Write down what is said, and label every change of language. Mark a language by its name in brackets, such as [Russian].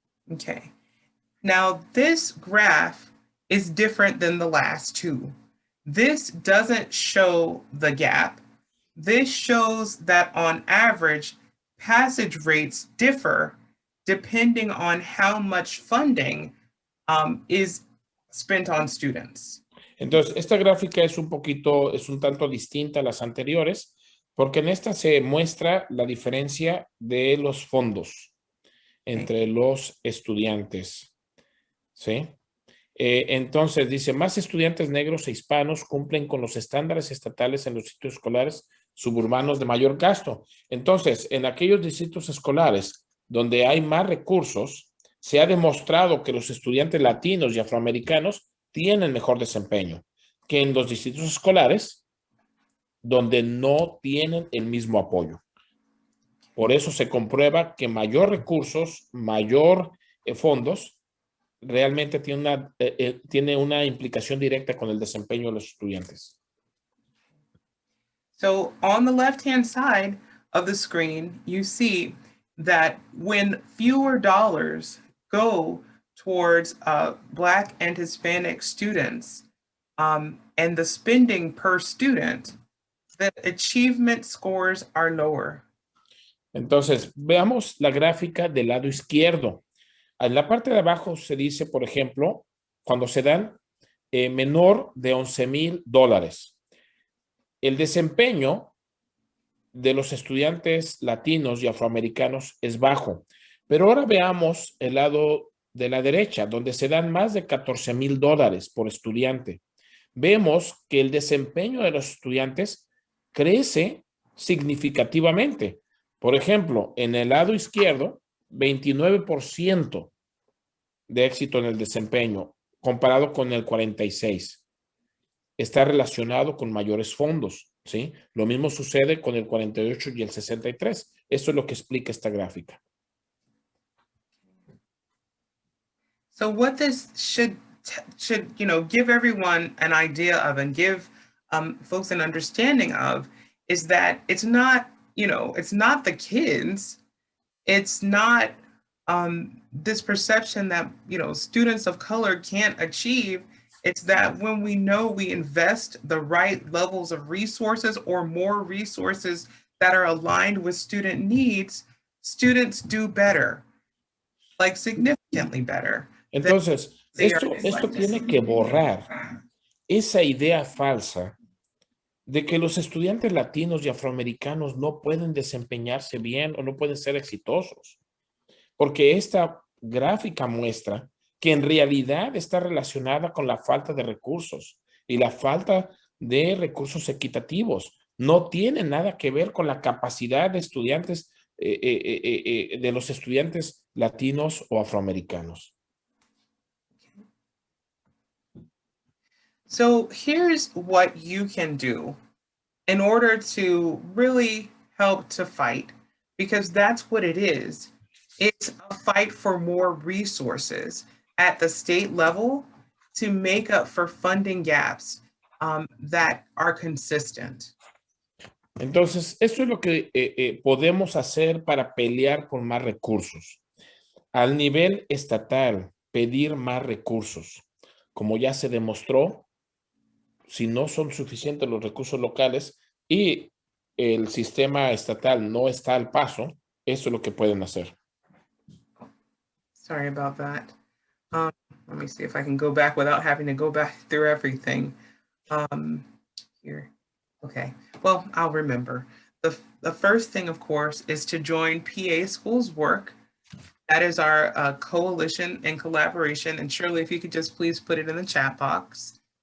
[English] Okay. Now, this graph is different than the last two. This doesn't show the gap. This shows that on average, passage rates differ depending on how much funding is spent on students. [Spanish] Entonces, esta gráfica es un tanto distinta a las anteriores, porque en esta se muestra la diferencia de los fondos entre los estudiantes. ¿Sí? Entonces, dice, más estudiantes negros e hispanos cumplen con los estándares estatales en los distritos escolares suburbanos de mayor gasto. Entonces, en aquellos distritos escolares donde hay más recursos, se ha demostrado que los estudiantes latinos y afroamericanos tienen mejor desempeño que en los distritos escolares donde no tienen el mismo apoyo. Por eso se comprueba que mayor recursos, mayor fondos, realmente tiene una implicación directa con el desempeño de los estudiantes. [English] So on the left-hand side of the screen, you see that when fewer dollars go towards Black and Hispanic students and the spending per student, the achievement scores are lower. [Spanish] Entonces, veamos la gráfica del lado izquierdo. En la parte de abajo se dice, por ejemplo, cuando se dan menor de $11,000. El desempeño de los estudiantes latinos y afroamericanos es bajo. Pero ahora veamos el lado de la derecha, donde se dan más de $14,000 por estudiante. Vemos que el desempeño de los estudiantes crece significativamente. Por ejemplo, en el lado izquierdo, 29% de éxito en el desempeño, comparado con el 46%. Está relacionado con mayores fondos, ¿sí? Lo mismo sucede con el 48 y el 63. Eso es lo que explica esta gráfica. [English] So what this should give everyone an idea of and give folks an understanding of is that it's not the kids, it's not this perception that students of color can't achieve. It's that when we know we invest the right levels of resources or more resources that are aligned with student needs, students do better, like significantly better. [Spanish] Entonces, [English] They are [Spanish] esto tiene que borrar esa idea falsa de que los estudiantes latinos y afroamericanos no pueden desempeñarse bien o no pueden ser exitosos. Porque esta gráfica muestra que en realidad está relacionada con la falta de recursos y la falta de recursos equitativos. No tiene nada que ver con la capacidad de estudiantes, de los estudiantes latinos o afroamericanos. [English] So here's what you can do in order to really help to fight, because that's what it is. It's a fight for more resources at the state level to make up for funding gaps that are consistent. [Spanish] Entonces, esto es lo que podemos hacer para pelear por más recursos. Al nivel estatal, pedir más recursos. Como ya se demostró, si no son suficientes los recursos locales y el sistema estatal no está al paso, eso es lo que pueden hacer. [English] Sorry about that. Let me see if I can go back without having to go back through everything. Here. Okay, well, I'll remember. The first thing, of course, is to join PA Schools Work. That is our coalition and collaboration. And Shirley, if you could just please put it in the chat box.